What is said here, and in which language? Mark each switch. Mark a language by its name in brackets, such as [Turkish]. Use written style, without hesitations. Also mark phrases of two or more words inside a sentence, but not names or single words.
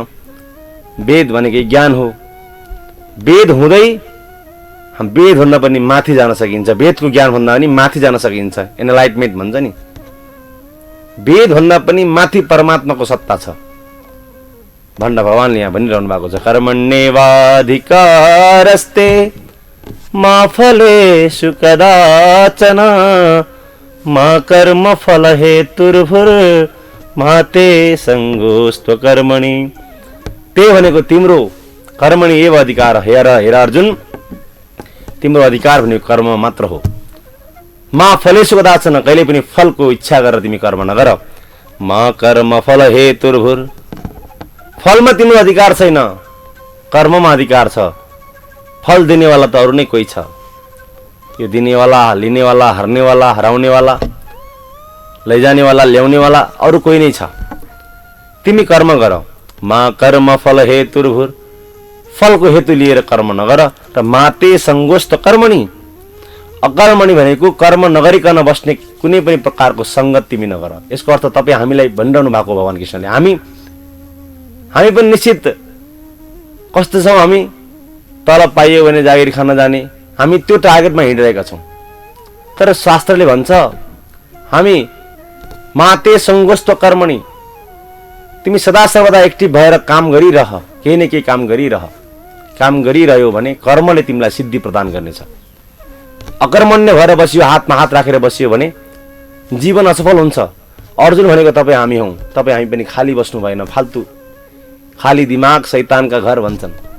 [Nepali] वेद भनेकै ज्ञान हो। वेद हुँदै वेदभन्दा पनि माथि जान सकिन्छ, वेदको ज्ञानभन्दा पनि माथि जान सकिन्छ, एनलाइटमेन्ट भन्छ नि। वेदभन्दा पनि माथि परमात्माको सत्ता छ भनेर भगवानले यहाँ भनिरहनु भएको छ। [Sanskrit] कर्मण्येवाधिकारस्ते मा फलेषु कदाचन मा कर्म फल हेतुर्भुर मा ते संगोस्त्व कर्मणि। [Nepali] त्यही भनेको तिम्रो [Sanskrit] कर्मणि एव [Nepali] अधिकार। हेर अर्जुन, तिम्रो अधिकार भनेको कर्म मात्र हो। [Sanskrit] मा फलेषु कदाचन, [Nepali] कहिले पनि फलको इच्छा गरेर तिमी कर्म नगर। [Sanskrit] मा कर्म फल हेतुर्भुर, [Nepali] फलमा तिम्रो अधिकार छैन, कर्ममा अधिकार छ। फल दिनेवाला त अरू नै कोही छ। यो दिनेवाला, लिनेवाला, हर्नेवाला, हराउनेवाला, लैजानेवाला, ल्याउनेवाला अरू कोही नै छ। तिमी कर्म गर। [Sanskrit] मा कर्म फल हेतुर्भुर, [Nepali] फलको हेतु लिएर कर्म नगर। र [Sanskrit] माते संगोष्ठ कर्मणि, [Nepali] अकर्मणि भनेको कर्म नगरिकन बस्ने कुनै पनि प्रकारको संगत तिमी नगर। यसको अर्थ तपाईँ हामीलाई भनिरहनु भएको भगवान कृष्णले। हामी पनि निश्चित कस्तो छौँ, हामी तल पाइयो भने जागिर खान जाने, हामी त्यो टार्गेटमा हिँडिरहेका छौँ। तर शास्त्रले भन्छ हामी [Sanskrit] माते संगोष्ठ कर्मणि, [Nepali] तिमी सदा सर्वदा एक्टिभ भएर काम गरिरह, केही न केही काम गरिरह। काम गरिरह्यो भने कर्मले तिमीलाई सिद्धि प्रदान गर्नेछ। अकर्मण्य भएर बसियो, हातमा हात राखेर बसियो भने जीवन असफल हुन्छ। अर्जुन भनेको तपाईँ हामी हौँ। तपाईँ हामी पनि खाली बस्नु भएन, फाल्तु खाली दिमाग शैतानका घर भन्छन्।